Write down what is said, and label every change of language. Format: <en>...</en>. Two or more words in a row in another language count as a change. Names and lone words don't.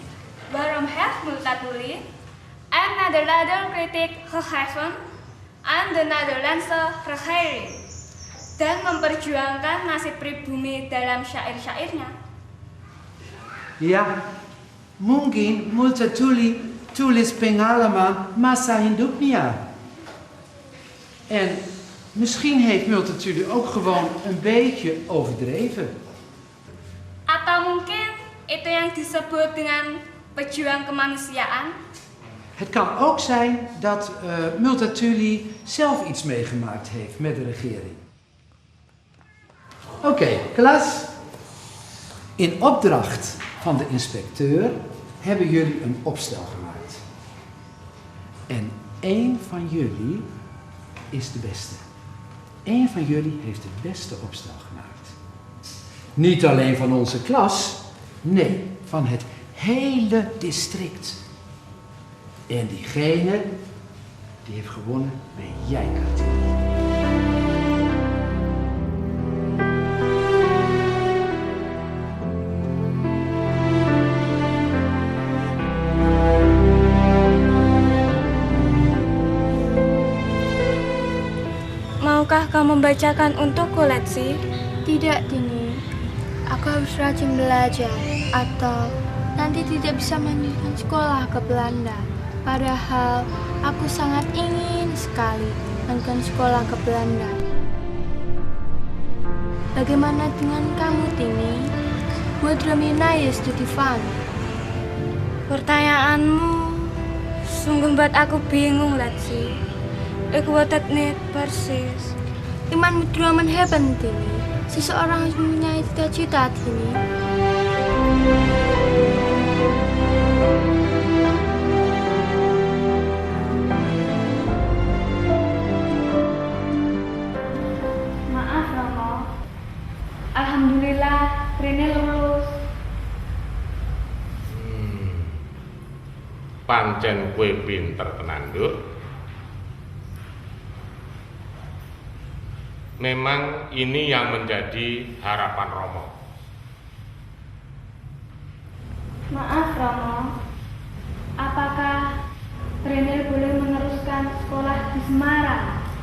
<nl>Waarom heeft Multatuli en Nederlander kritik gegeven aan de Nederlandse regering</nl> <id>dan memperjuangkan nasib pribumi dalam syair-syairnya? Ja, mungkin Multatuli tulis pengalaman masa hidupnya.</id> <nl>En misschien heeft Multatuli ook gewoon een beetje overdreven.</nl> <id>Atau mungkin itu yang disebut dengan pejuang kemanusiaan?</id> <nl>Het kan ook zijn dat Multatuli zelf iets meegemaakt heeft met de regering. Oké, klas. In opdracht van de inspecteur hebben jullie een opstel gemaakt. En één van jullie is de beste. Eén van jullie heeft het beste opstel gemaakt. Niet alleen van onze klas, nee, van het hele district. En diegene die heeft gewonnen ben jij, Kartini.</nl> <id>Maukah kau membacakan untukku, Letsi? Tidak, Tini. Aku harus rajin belajar, atau nanti tidak bisa melanjutkan sekolah ke Belanda. Padahal aku sangat ingin sekali melanjutkan sekolah ke Belanda. Bagaimana dengan kamu, Tini?</id> <nl>Wat drömmer je studie van?</nl> <id>Pertanyaanmu sungguh buat aku bingung, Letsi.</id> <nl>Ik weet het niet precies. Iman moet dromen hebben, Tini.</nl> <id>Seseorang harus mempunyai cita-cita, Tini. Maaf, Romo. Alhamdulillah, Rini lulus.</id> <jv>Pancen kue pinter tenan, Nduk.</jv> <id>Memang ini yang menjadi harapan Romo. Maaf, Romo. Apakah Rini boleh meneruskan sekolah di Semarang?</id>